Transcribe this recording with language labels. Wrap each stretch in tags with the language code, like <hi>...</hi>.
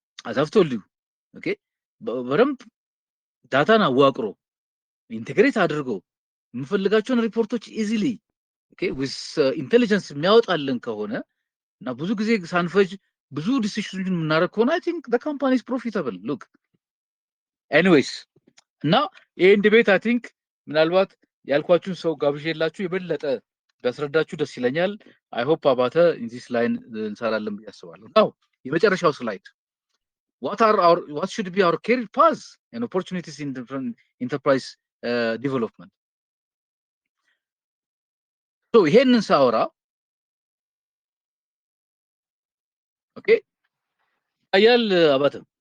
<en>as I've told you</en> <am>okay በደንብ ዳታን አዋቅሮ ኢንቴግሬት አድርጎ የምፈልጋቸውን ሪፖርቶች ኢዚሊ ኦኬ with intelligence የሚያወጣልን ከሆነ እና ብዙ ጊዜ ሳንፈጅ ብዙ ዲሲሽኖችን የምናደርግ ከሆነ</am> <en>I think the company is profitable.</en> <am>look anyways እና ይሄን ዲቤት I think ምናልባት ያልኳችሁን ሰው ጋብዤላችሁ የበለጠ ቢያስረዳችሁ ደስ ይለኛል።</am> <en>I hope</en> <am>አባተ in this line እንሰራለን ብዬ አስባለሁ።</am> <en>now</en> <am>የመጨረሻው ስላይድ</am> <en>what should be our career paths and opportunities in different enterprise development.</en> <am>so ይሄንን ሳወራ ኦኬ አያል አባተ</am>